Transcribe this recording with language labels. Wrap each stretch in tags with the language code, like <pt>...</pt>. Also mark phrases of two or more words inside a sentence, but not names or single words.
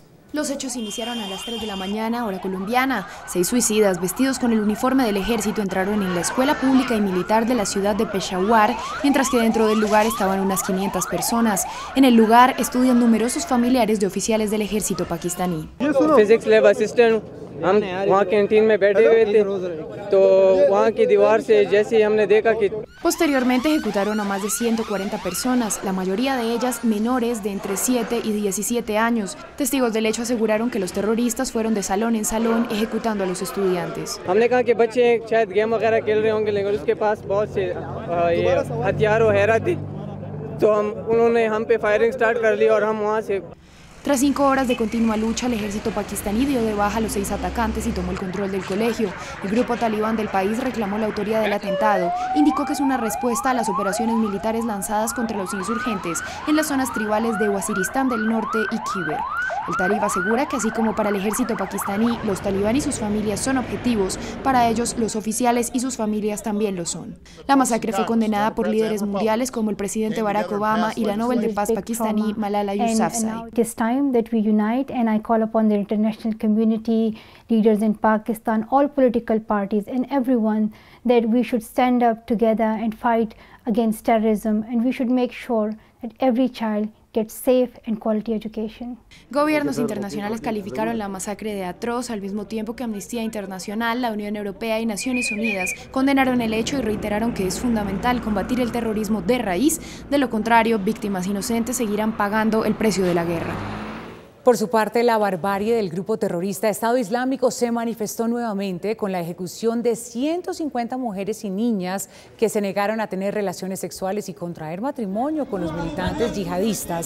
<es>Los hechos iniciaron a las 3 de la mañana, hora colombiana. 6 suicidas vestidos con el uniforme del ejército entraron en la escuela pública y militar de la ciudad de Peshawar, mientras que dentro del lugar estaban unas 500 personas. En el lugar estudian numerosos familiares de oficiales del ejército pakistaní.</es> <en>Physics lab assistant,</en> <hi>हम वहाँ कैंटीन में बैठे हुए थे, तो वहाँ की दीवार से जैसे ही हमने देखा कि</hi> <es>Posteriormente ejecutaron a más de 140 personas, la mayoría de ellas menores de entre 7 y 17 años. Testigos del hecho aseguraron que los terroristas fueron de salón en salón ejecutando a los estudiantes.</es> <hi>हमने कहा कि बच्चे शायद गेम वगैरह खेल रहे होंगे, लेकिन उसके पास बहुत से हथियार वगैरह थे, तो उन्होंने हम पे</hi> <en>firing start</en> <hi>कर ली और हम वहाँ से.</hi> <es>Tras 5 horas de continua lucha, el ejército pakistaní dio de baja a los 6 atacantes y tomó el control del colegio. El grupo talibán del país reclamó la autoría del atentado. Indicó que es una respuesta a las operaciones militares lanzadas contra los insurgentes en las zonas tribales de Waziristán del Norte y Khyber. El talib asegura que así como para el ejército pakistaní, los talibán y sus familias son objetivos, para ellos los oficiales y sus familias también lo son. La masacre fue condenada por líderes mundiales como el presidente Barack Obama y la Nobel de Paz pakistaní Malala Yousafzai.</es> <en>That we unite, and I call upon the international community, leaders in Pakistan, all political parties and everyone, that we should stand up together and fight against terrorism, and we should make sure that every child gets safe and quality education.</en> <es>Gobiernos internacionales calificaron la masacre de atroz, al mismo tiempo que Amnistía Internacional, la Unión Europea y Naciones Unidas condenaron el hecho y reiteraron que es fundamental combatir el terrorismo de raíz. De lo contrario, víctimas inocentes seguirán pagando el precio de la guerra. Por su parte, la barbarie del grupo terrorista Estado Islámico se manifestó nuevamente con la ejecución de 150 mujeres y niñas que se negaron a tener relaciones sexuales y contraer matrimonio con los militantes yihadistas.</es>